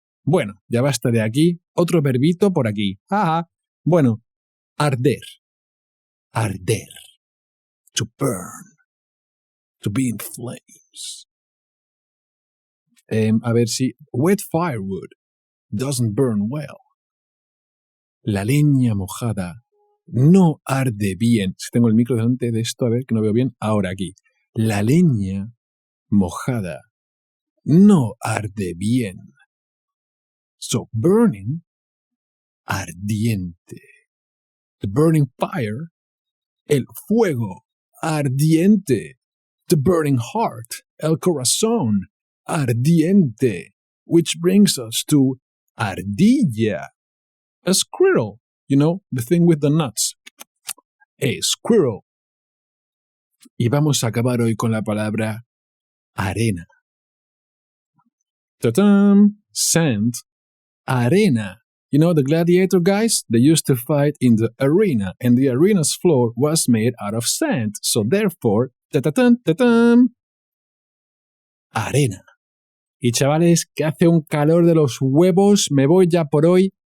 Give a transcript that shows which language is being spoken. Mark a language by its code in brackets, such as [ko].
[es] Bueno, ya basta de aquí. Otro verbito por aquí. Bueno, arder. Arder. [en] To burn. To be in flames. [es] A ver si... [en] Wet firewood doesn't burn well. [es] La leña mojada no arde bien. Si tengo el micro delante de esto, a ver que no veo bien. Ahora aquí. La leña mojada no arde bien. [en] So burning, ardiente. The burning fire, [es] el fuego ardiente. [en] The burning heart, [es] el corazón ardiente. [en] Which brings us to ardilla. A squirrel, you know, the thing with the nuts. A squirrel. [es] Y vamos a acabar hoy con la palabra arena. [en] Ta-tam! Sand. Arena. You know the gladiator guys? They used to fight in the arena, and the arena's floor was made out of sand. So therefore, ta-ta-tam, ta-tam, [es] arena. Y chavales, que hace un calor de los huevos, me voy ya por hoy.